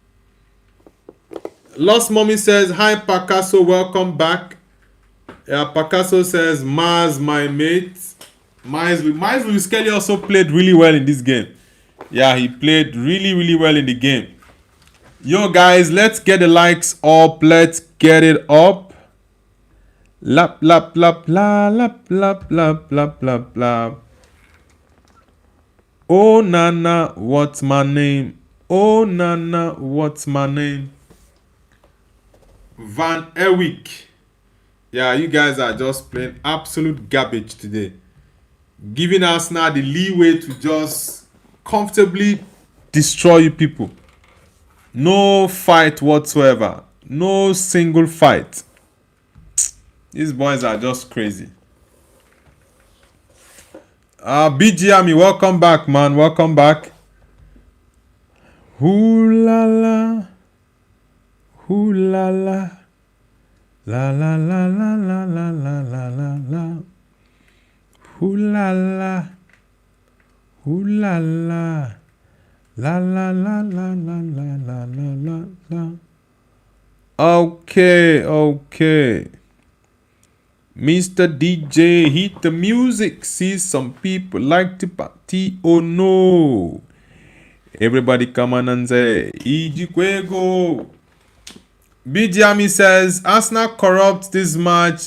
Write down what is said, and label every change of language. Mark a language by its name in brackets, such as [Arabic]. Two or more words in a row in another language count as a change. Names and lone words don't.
[English] Lost Mommy says, hi Picasso, welcome back. Yeah, Picasso says, Mars, my mate. Miles Lewis Kelly also played really well in this game. Yeah, he played really, really well in the game. Yo, guys, let's get the likes up. Let's get it up. Lap, lap, lap, la, lap, lap, lap, lap, lap, lap. Oh, Nana, what's my name? Oh, Nana, what's my name? Van Erwijk. Yeah, you guys are just playing absolute garbage today. Giving us now the leeway to just comfortably destroy you people. No fight whatsoever. No single fight. These boys are just crazy. BG Army, welcome back, man. Welcome back. Ooh la la. Ooh la la. La la la la la la la la la la. Ooh la la. Ooh la la. La la la la la la la la la la. Okay, okay. Mr. DJ, hit the music. See, some people like to party. Oh no. Everybody come on and say, Ijikwego. Bijami says, Arsenal corrupt this match.